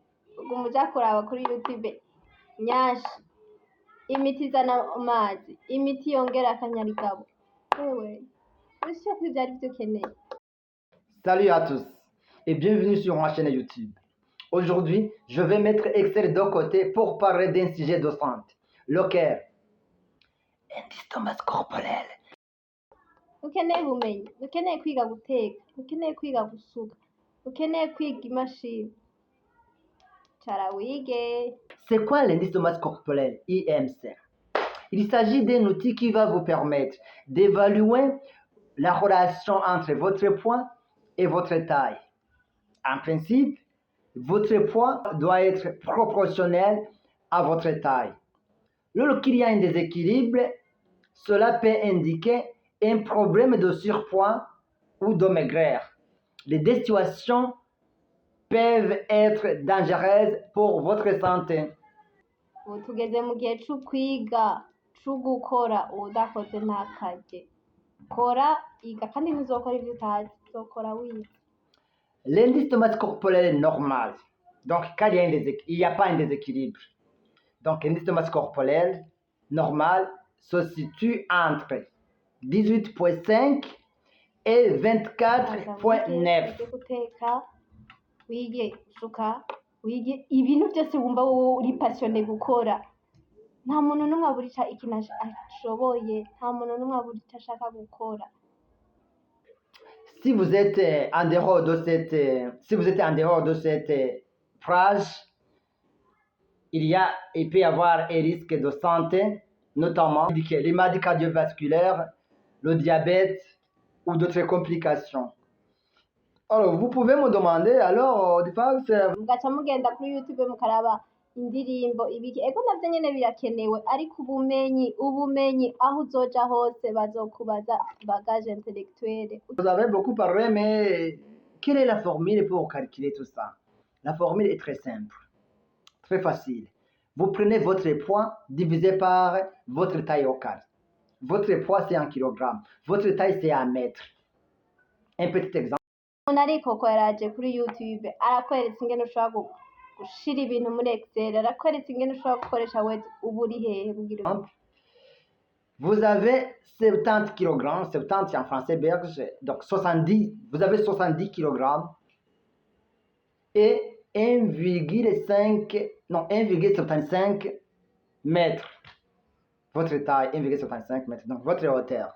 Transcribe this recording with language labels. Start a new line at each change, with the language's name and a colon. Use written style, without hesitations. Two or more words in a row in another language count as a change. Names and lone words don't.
Rundi: uguma uja kuraba kuri YouTube nyashi imiti izana amazi, imiti yongera akanyarigabo. Wewe urashaka ko ivyo arivyo ukeneye?
French: Salut à tous et bienvenue sur ma chaîne YouTube. Aujourd'hui, je vais mettre Excel de côté pour parler d'un sujet de santé, lequel indostomas corporel.
Rundi: Ukeneye ubumenyi, ukeneye kwiga guteka, ukeneye kwiga gusuka, ukeneye kwiga imashini. Cara wige.
French: C'est quoi l'indostomas corporel, IMC? Il s'agit d'un outil qui va vous permettre d'évaluer la relation entre votre poids et votre taille. En principe, votre poids doit être proportionnel à votre taille. Lorsqu'il y a un déséquilibre, cela peut indiquer un problème de surpoids ou de maigreur. Les deux situations peuvent être dangereuses pour votre santé.
Rundi: Ubu tugeze mu gihe c'ukwiga, c'ugukora, uwudakoze ntakarye. Kora, iga kandi ntuzokora ivyo utazi, uzokora wiga.
French: L'indice de masse corporelle est normal. Donc, quand il n'y a pas un déséquilibre. Donc, l'indice de masse corporelle normal se situe entre 18,5 et 24,9.
Rundi: Wige guteka, wige gusuka, wige ibintu byose wumva wowe uri passionné gukora. Nta muntu n'umwe abura ikintu ashoboye, nta muntu n'umwe abura icyo ashaka gukora.
French: Si vous êtes en dehors de cette phrase, il peut y avoir un risque de santé, notamment les maladies cardiovasculaires, le diabète ou d'autres complications. Alors, vous pouvez me demander, alors,
Rundi: Mugaca mugenda kuri YouTube mukaraba indirimbo ibiki, ego navyo nyene birakenewe, ariko ubumenyi aho uzoja hose bazokubaza
French: bagage intellectuelle. vous avez beaucoup parlé, mais quelle est la formule pour calculer tout ça? La formule est très simple, très facile. Vous prenez votre poids divisé par votre taille au carré. Votre poids, c'est en kilogrammes. Votre taille, c'est en mètres. Un petit exemple.
Rundi: Umuntu ariko yaraje kuri YouTube arakweretse ingene ushobora gushira ibintu muri Excel, arakweretse ingene ushobora gukoresha Word. Ubu uri hehe kugira
French: Vous avez 70 kg, 70 en français belge, donc 70, vous avez 70 kg et 1,75 mètres. Votre taille, 1,75 mètres, donc votre hauteur.